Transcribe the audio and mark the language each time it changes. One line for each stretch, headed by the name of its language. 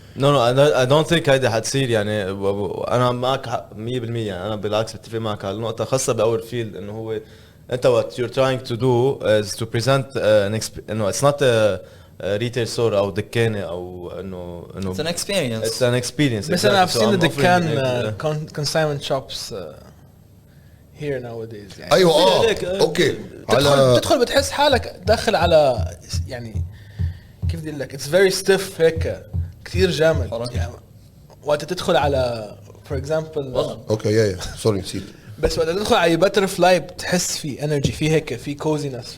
English: No I don't think
Arabic: هيدا حتصير يعني انا معك 100% يعني انا بالعكس بتفق معك على النقطه خاصه باور فيلد انه هو انت
English: what you're trying to do is to present
Arabic: انه
English: it's not a retail store
Arabic: او دكانه او انه
English: it's an experience it's an experience
Arabic: بس انا
English: I've seen the دكان consignment shops here nowadays
Arabic: يعني ايوه اوكي على تدخل بتحس حالك داخل على يعني كيف بدي لك
English: it's very stiff
Arabic: هيك كثير جامد يعني وقت تدخل على
English: for example
Arabic: اوكي يا سوري نسيت بس وقت تدخل على باترفلاي بتحس في انرجي في هيك في كوزينس